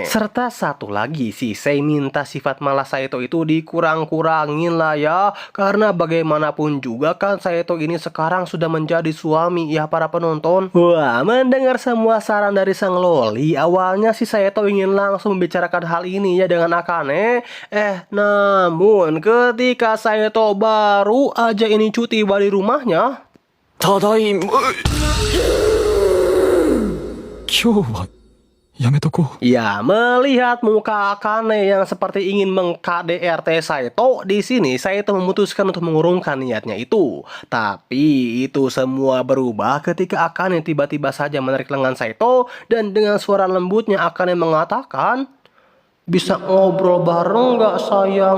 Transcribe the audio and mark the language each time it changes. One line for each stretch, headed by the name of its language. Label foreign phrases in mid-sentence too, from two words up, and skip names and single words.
Indonesian: Serta satu lagi, Shisei minta sifat malas Saito itu dikurang-kurangin lah ya, karena bagaimanapun juga kan Saito ini sekarang sudah menjadi suami ya para penonton. Wah, mendengar Mendengar semua saran dari sang loli, awalnya si Saito ingin langsung membicarakan hal ini ya dengan Akane. Namun ketika Saito baru aja ini cuti dari rumahnya,
Japanese: ただいま。今日はやめとこう。
Indonesian: ya, melihat muka Akane yang seperti ingin meng-KDRT Saito, di sini Saito memutuskan untuk mengurungkan niatnya itu. Tapi itu semua berubah ketika Akane tiba-tiba saja menarik lengan Saito dan dengan suara lembutnya Akane mengatakan, "Bisa ngobrol bareng nggak sayang?"